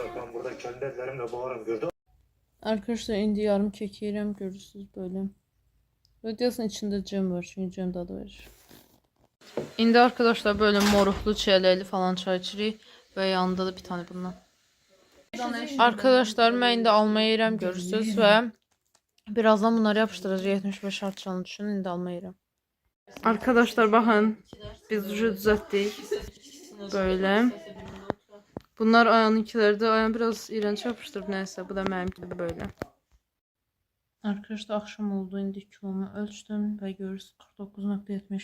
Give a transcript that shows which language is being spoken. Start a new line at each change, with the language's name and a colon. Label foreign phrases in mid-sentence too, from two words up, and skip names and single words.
Azerbaijani: Arkadaşlar indi yarım kek yiyeceğim.
Turkish: Görürsünüz böyle. Videosun içinde cem var.
Azerbaijani: Çünkü cem dadı verir. İndi arkadaşlar böyle moruqlu çiyələkli falan çay içirik.
Turkish: Ve yanında da bir tane bundan.
Azerbaijani: Arkadaşlar mən indi alma yeyirəm görürsünüz və birazdan bunları yapışdıracağıq 75 şart çalını düşün indi alma yeyirəm.
Turkish: Arkadaşlar bakın biz düzelttik böyle. Bunlar ayağınınkileri de ayağım biraz iğrenç yapıştırıb neyse bu da benimki böyle. Arkadaşlar akşam oldu indi kilomu ölçtüm ve görürsünüz 49.70.